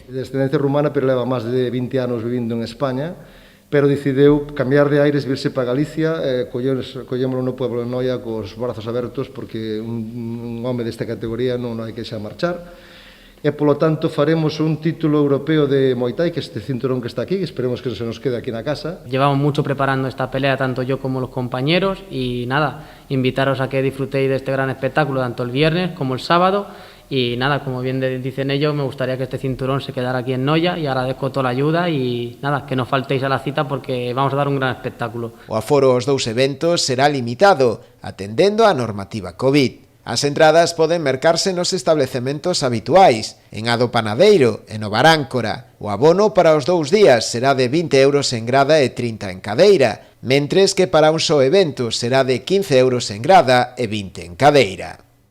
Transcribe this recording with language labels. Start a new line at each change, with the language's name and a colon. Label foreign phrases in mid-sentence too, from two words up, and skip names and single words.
Galician: De descendencia rumana, pero leva máis de 20 anos vivindo en España, pero decideu cambiar de aires, virse para Galicia, collémolo no pueblo de Noia cos brazos abertos, porque un home desta categoría non hai que xa marchar. E, polo tanto, faremos un título europeo de Muay Thai, que este cinturón que está aquí, que esperemos que se nos quede aquí na casa.
Spanish: Llevamos mucho preparando esta pelea, tanto yo como los compañeros, y nada, invitaros a que disfrutéis de este gran espectáculo, tanto el viernes como el sábado. Y nada, como bien dicen ellos, me gustaría que este cinturón se quedara aquí en Noia, y agradezco toda la ayuda y nada, que no faltéis a la cita porque vamos a dar un gran espectáculo.
Galician: O aforo aos dous eventos será limitado, atendendo a normativa COVID. As entradas poden mercarse nos establecementos habituais, en Ado Panadeiro e no Baráncora. O abono para os 2 días será de 20 euros en grada e 30 en cadeira, mentres que para un só evento será de 15 euros en grada e 20 en cadeira.